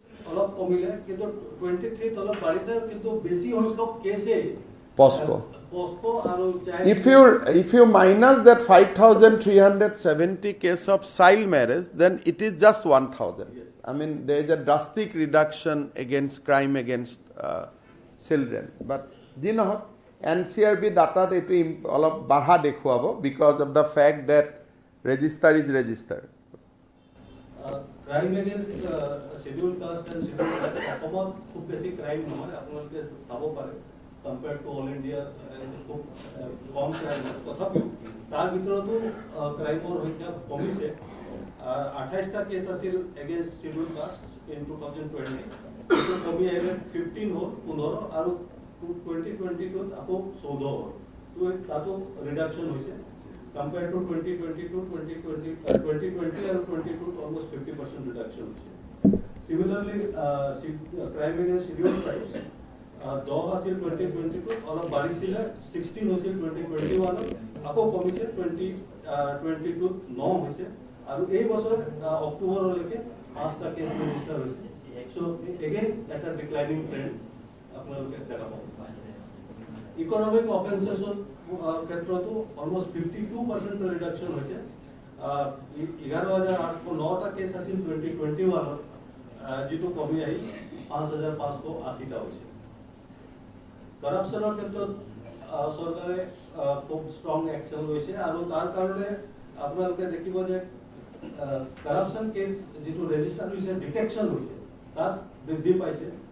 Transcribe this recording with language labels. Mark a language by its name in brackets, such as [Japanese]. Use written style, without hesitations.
[Assamese] অলপ কমিলে কিন্তু 23 অলপ বাঢ়িছে কিন্তু বেছি সংখ্যক কেছে পস্কো আৰু [English] if you minus that 5,370 case of child marriage then it is just 1,000 I mean there is a drastic reduction against crime against children but [Assamese] dinohok NCRB data etu olop barha dekhuabo [English] because of the fact that register is registered crime against scheduled caste and scheduled tribe [Assamese] অসমত খুব বেছি crime নহয় আপোনালোকে চাব পাৰে [English] compared to all India [Assamese] খুব কম crime তথাপিও তাৰ ভিতৰতো ক্রাইমৰ সংখ্যা কমিছে 28টা কেছ আছিল [English] against scheduled caste in 2020 [Assamese] এইটো কমি আহিলে 15 হ'ল 15 আৰু 2022 আকৌ 14 হ'ল তো তাতো ৰিডাকশন হৈছে [English] compared to 2022, 2020 and 22 almost 50% reduction. Similarly, crime against scheduled crimes, [Assamese] 10 আছিল 2022, অলপ বাঢ়িছিলে 16 হৈছিল 2021, আকৌ কমিছে 2022 9 হৈছে আৰু এই বছৰ অক্টোবৰলৈকে 5টা কেছ ৰেজিষ্টাৰ হৈছে। সো এগেইন এটা ডিক্লাইনিং ট্ৰেন্ড আপোনালোকে দেখা পাব। ইকনমিক অফেন্সেছৰ ক্ষেত্ৰতো অলমোষ্ট 52% ৰিডাকশ্যন হৈছে। 11,809টা কেছ আছিল 2021, যিটো কমি আহি 5,580টা হৈছে। কৰাপশ্যনৰ ক্ষেত্ৰত চৰকাৰে খুব ষ্ট্ৰং একশ্যন লৈছে আৰু তাৰ কাৰণে আপোনালোকে দেখিব যে কৰাপশ্যন কেছ যিটো ৰেজিষ্টাৰ হৈছে, ডিটেকশ্যন হৈছে, তাত বৃদ্ধি পাইছে।